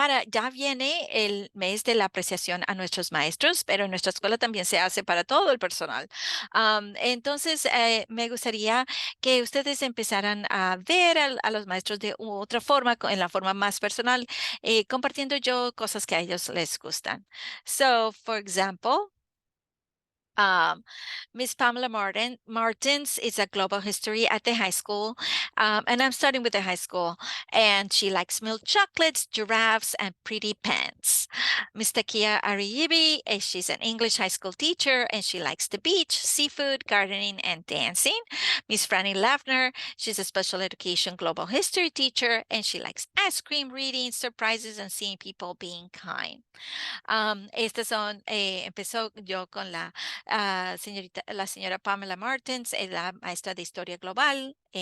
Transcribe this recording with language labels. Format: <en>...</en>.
<es>Ya viene el mes de la apreciación a nuestros maestros, pero en nuestra escuela también se hace para todo el personal. Entonces, me gustaría que ustedes empezaran a ver a los maestros de otra forma, en la forma más personal, compartiendo yo cosas que a ellos les gustan.</es> <en>So, for example, um, Miss Pamela Martins is a global history at the high school. And I'm starting with the high school. And she likes milk chocolates, giraffes, and pretty pants. Miss Takia Ariyibi, she's an English high school teacher, and she likes the beach, seafood, gardening, and dancing. Miss Franny Lafner, she's a special education global history teacher, and she likes ice cream, reading, surprises, and seeing people being kind.</en> <es>Estas son, empezó yo con la señora Pamela Martins, la maestra de historia global.</es>